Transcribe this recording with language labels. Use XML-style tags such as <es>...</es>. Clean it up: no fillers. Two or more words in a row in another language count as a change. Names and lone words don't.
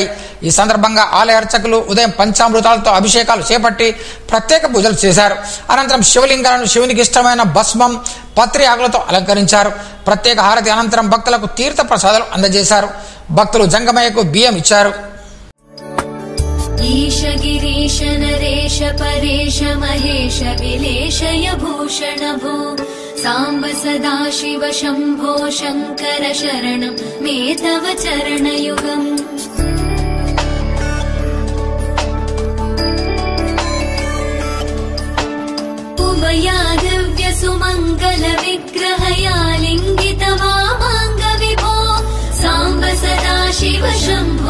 <te>ఈ సందర్భంగా ఆలయ అర్చకులు ఉదయం పంచామృతాలతో అభిషేకాలు చేపట్టి ప్రత్యేక పూజలు చేశారు. అనంతరం శివలింగాలను శివునికి ఇష్టమైన భస్మం, పత్రి ఆకులతో అలంకరించారు. ప్రత్యేక హారతి అనంతరం భక్తులకు తీర్థ ప్రసాదాలు అందజేశారు. భక్తులు జంగమయ్యకు బియ్యం ఇచ్చారు.</te> <sa>ईश गिरीश नरेश परेश महेश विलेशय भूषण भो सांब सदा शिव शंभो शंकर शरणं मे तव चरणयुगम् उमया दिव्य सुमंगल विग्रहया लिंगित वामांग विभो सांब सदा शिव शंभो</sa>